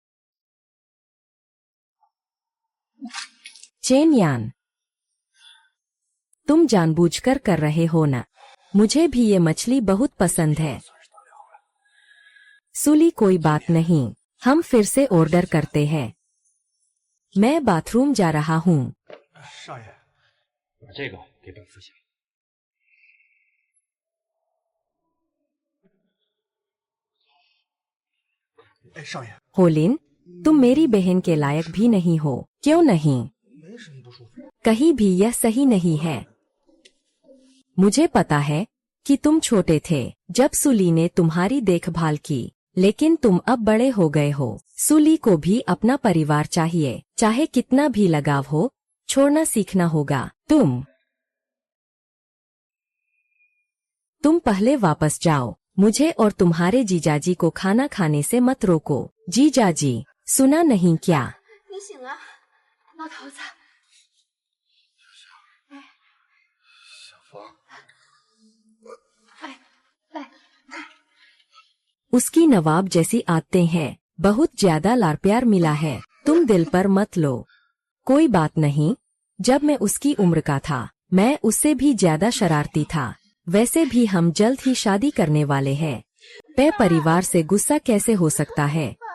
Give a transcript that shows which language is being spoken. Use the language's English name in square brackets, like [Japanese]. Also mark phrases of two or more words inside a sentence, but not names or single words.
[Hindi] चेन यान, तुम जानबूझकर कर रहे हो ना? मुझे भी ये मछली बहुत पसंद है। सुली, कोई बात नहीं, हम फिर से ऑर्डर करते हैं। मैं बाथरूम जा रहा हूँ। [Chinese] 少爷，把这个给本夫姓。哎，少爷， [Hindi] होलिन, तुम मेरी बहन के लायक भी नहीं हो। क्यों नहीं? [Chinese] 没什么不舒服。 [Hindi] कहीं भी यह सही नहीं है। मुझे पता है कि तुम छोटे थे जब सुली ने तुम्हारी देखभाल की, लेकिन तुम अब बड़े हो गए हो। सुली को भी अपना परिवार चाहिए, चाहे कितना भी लगाव हो, छोड़ना सीखना होगा। तुम पहले वापस जाओ। मुझे और तुम्हारे जीजाजी को खाना खाने से मत रोको। जीजाजी, सुना नहीं क्या? [Chinese] 你醒了，老头子。小芳，来， [Hindi] उसकी नवाब जैसी आदतें हैं। बहुत ज्यादा लार प्यार मिला है, तुम दिल पर मत लो। कोई बात नहीं, जब मैं उसकी उम्र का था मैं उससे भी ज्यादा शरारती था। वैसे भी हम जल्द ही शादी करने वाले हैं। पे परिवार से गुस्सा कैसे हो सकता है?